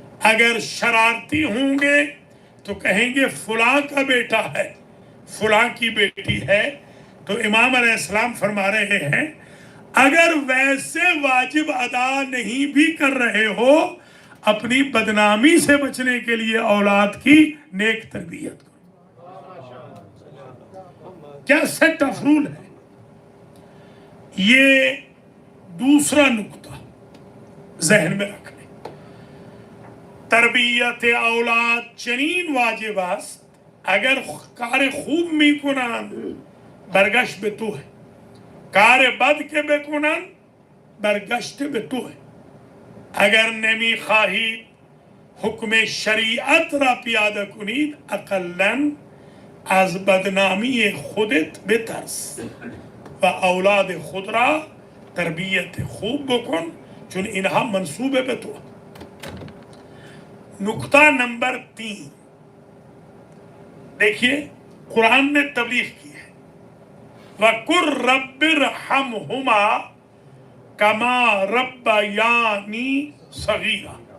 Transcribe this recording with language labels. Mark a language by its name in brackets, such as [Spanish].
[Urdu] اگر شرارتی ہوں گے تو کہیں گے فلاں کا بیٹا ہے، فلاں کی بیٹی ہے۔ تو امام علیہ السلام فرما رہے ہیں اگر ویسے واجب ادا نہیں بھی کر رہے ہو، اپنی بدنامی سے بچنے کے لیے اولاد کی نیک تربیت کرو۔ کیا [English] set of rule [Urdu] ہے۔ یہ دوسرا نقطہ ذہن میں رکھ لیں۔ [Persian] تربیت اولاد چنین واجب است اگر کار خوب میکنند برگشت به توه، کار بد که بکنند برگشت به توه. اگر نمیخواهید حکم شریعت را پیاده کنید اقلاً از بدنامی خودت بترس و اولاد خود را تربیت خوب بکن چون اینها منصوب به تو. [Urdu] نکتہ نمبر 3 دیکھیے قرآن نے تبلیغ کی ہے [Arabic] وَقُلْ رَبِّ ارْحَمْهُمَا كَمَا رَبَّيَانِي صَغِيرًا.